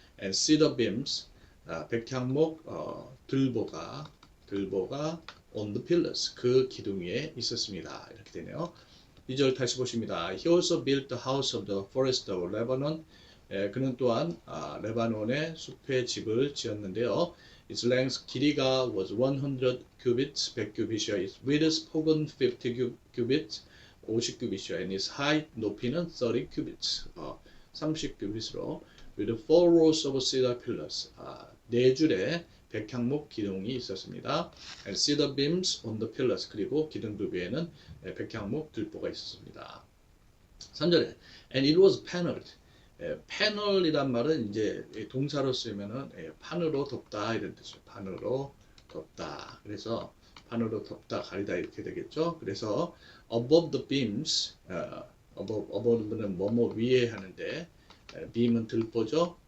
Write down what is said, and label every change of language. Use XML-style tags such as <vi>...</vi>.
<en>and cedar beams,</en> <ko>백향목 들보가</ko> <en>on the pillars,</en> <ko>그 기둥 위에 있었습니다. 이렇게 되네요. 2절 다시 보십니다.</ko> <en>He also built the house of the forest of Lebanon.</en> <ko>그는 또한 레바논의 숲의 집을 지었는데요.</ko> <en>Its length,</en> <ko>길이가</ko> <en>was 100 cubits,</en> <ko>100규빗이요.</ko> <en>Its width,</en> <ko>폭은</ko> <en>50 cubits,</en> <ko>50규빗이요.</ko> <en>And its height,</en> <ko>높이는</ko> <en>30 cubits,</en> <ko>30규빗으로</ko> <en>with 4 rows of cedar pillars,</en> <ko>4줄의 백향목 기둥이 있었습니다.</ko> <en>And cedar beams on the pillars,</en> <ko>그리고 기둥 부비에는 백향목 들보가 있었습니다.</ko> <en>3절에 and it was paneled.</en> <ko>panel이란 말은 이제 동사로 쓰면은 판으로 덮다 이런 뜻이에요. 판으로 덮다. 그래서 판으로 덮다 가리다 이렇게 되겠죠. 그래서</ko> <en>above the beams,</en> <ko>above는 뭐뭐 위에 하는데 beam은 들보죠.</ko>